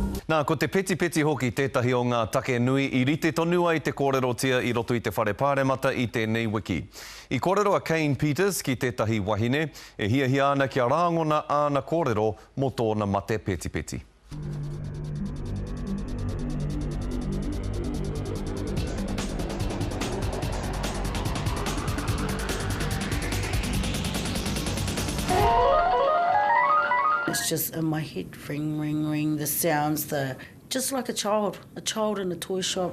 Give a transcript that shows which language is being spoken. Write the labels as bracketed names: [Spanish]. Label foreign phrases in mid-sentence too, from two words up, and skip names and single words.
[Māori] Nā, ko te peti hoki tētahi o ngā take nui I rite tonua I te kōrero tia I roto I te whare pāremata I tēnei wiki. I kōrero a Kayne Peters ki tētahi wahine, e hiahia ana kia rāngona ana kōrero mō tōna mate peti. [English] It's just in my head, ring, ring, ring, the sounds, just like a child in a toy shop.